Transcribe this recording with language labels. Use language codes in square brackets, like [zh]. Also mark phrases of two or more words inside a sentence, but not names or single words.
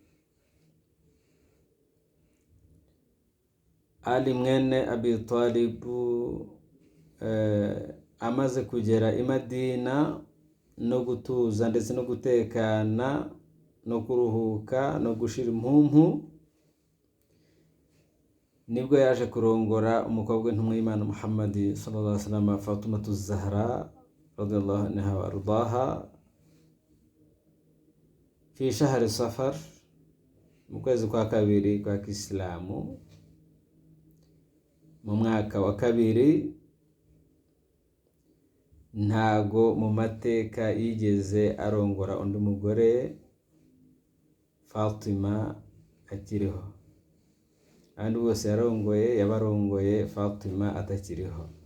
[rw] Ali mwene Abi Talib amaze kugera i Madina no gutuza ndetse no gutekana no kuruhuka no gushira impumpu, nibwo yaje kurongora umukobwa w'intumwa y'Imana Muhammad [ar] صلى الله عليه وسلم, [rw] Fatimatu Zahra [ar] رضي الله عنها وأرضاها في شهر صفر, [rw] mu kwezi kwa kabiri kwa Kisilamu, mu mwaka wa kabiri. Ntago mu mateka yigeze arongora undi mugore Fatima akiriho, kandi bose yabarongoye Fatima atakiriho.